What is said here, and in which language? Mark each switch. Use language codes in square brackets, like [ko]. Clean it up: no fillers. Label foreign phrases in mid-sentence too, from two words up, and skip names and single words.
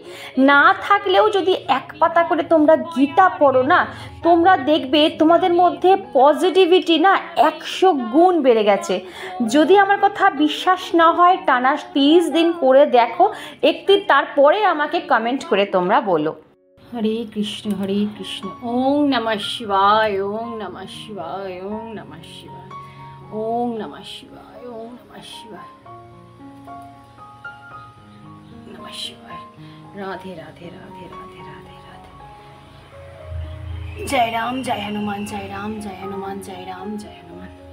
[bn] না থাকলেও যদি এক পাতা করে তোমরা গীতা পড়ো না, তোমরা দেখবে তোমাদের মধ্যে পজিটিভিটি না 100 গুণ বেড়ে গেছে। যদি আমার কথা বিশ্বাস না হয় টানা 30 দিন করে দেখো, তারপরে আমাকে কমেন্ট করে তোমরা বলো। হরে কৃষ্ণ হরে কৃষ্ণ, [sa] ওম নমঃ শিবায়, ওম নমঃ শিবায়, ওম নমঃ শিবায়, ওম নমঃ শিবায়, ওম নমঃ শিবায়, নমঃ শিবায়। [bn] রাধে রাধে রাধে রাধে রাধে রাধে। জয় রাম জয় হনুমান, জয় রাম জয় হনুমান, জয় রাম জয় হনুমান।